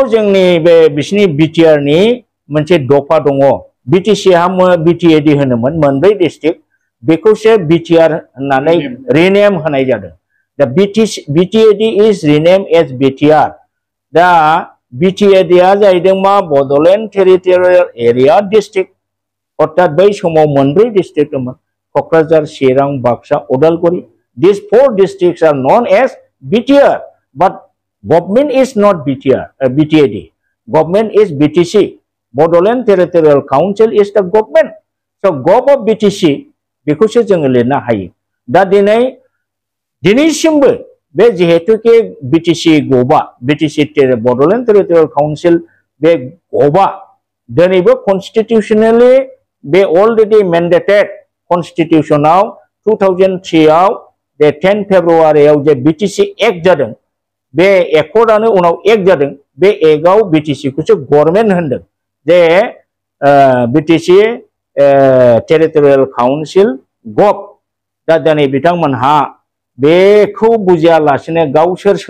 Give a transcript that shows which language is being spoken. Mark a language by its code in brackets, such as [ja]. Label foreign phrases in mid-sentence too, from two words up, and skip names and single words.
[brx] जोंनि बे बिसिनि बिटिआरनि मोनसे दफा दङ बिटिसिहा बिटिएडि होनोमोन मोनब्रै डिस्ट्रिक्ट बेखौसो बिटिआर होननानै रिनेम होनाय जादों दा बिटिएडि इज रिनेम एज बिटिआर दा बिटिएडिआ जाहैदों मा बड'लेण्ड टेरिटरियेल एरिया डिस्ट्रिक्ट अर्थात बै समाव मोनब्रै डिस्ट्रिक्ट दंमोन क'क्राझार चिरां बाक्सा उदालगुरि [en] these 4 districts are known as BTR but government is not BTAD government is BTC Bodoland Territorial Council is the government so gov of BTC [brx] बेखौसो जोङो लिरनो हायो दा दिनैसिमबो बे जिहेतुके BTC गभा BTC बड'लेण्ड टेरिटरियेल काउन्सिल बे गभा दिनैबो कनस्टिटिउशनेलि बे [en] already mandated [brx] कनस्टिटिउशनाव 2003 आव बे 10 फेब्रुवारियाव जे बिटिसि एक्ट जादों बे एकर्डआनो उनाव एक्ट जादों बे एक्टआव बिटिसिखौसो गभर्नमेन्ट होनदों जे बिटिसि टेरिटरियेल काउन्सिल गभ दा दिनै बिथांमोनहा बेखौ बुजियालासिनो गावसोर